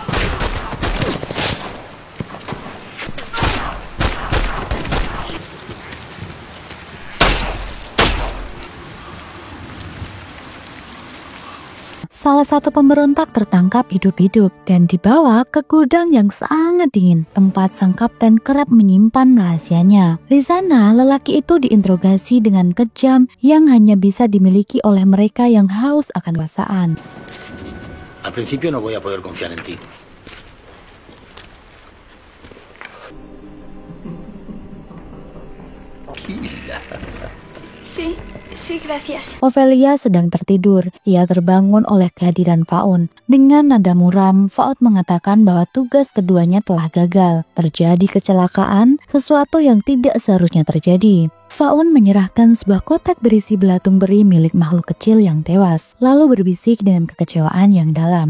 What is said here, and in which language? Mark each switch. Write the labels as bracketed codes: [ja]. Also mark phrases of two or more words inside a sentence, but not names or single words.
[id] Salah satu pemberontak tertangkap hidup-hidup dan dibawa ke gudang yang sangat dingin, tempat sang kapten kerap menyimpan rahasianya. Di sana, lelaki itu diinterogasi dengan kejam yang hanya bisa dimiliki oleh mereka yang haus akan kekuasaan. [es] Al principio no voy a poder confiar en ti. Sí, gracias. [id] Ofelia sedang tertidur. Ia terbangun oleh kehadiran Faun. Dengan nada muram, Faun mengatakan bahwa tugas keduanya telah gagal. Terjadi kecelakaan, sesuatu yang tidak seharusnya terjadi. Faun menyerahkan sebuah kotak berisi belatung beri milik makhluk kecil yang tewas, lalu berbisik dengan kekecewaan yang dalam.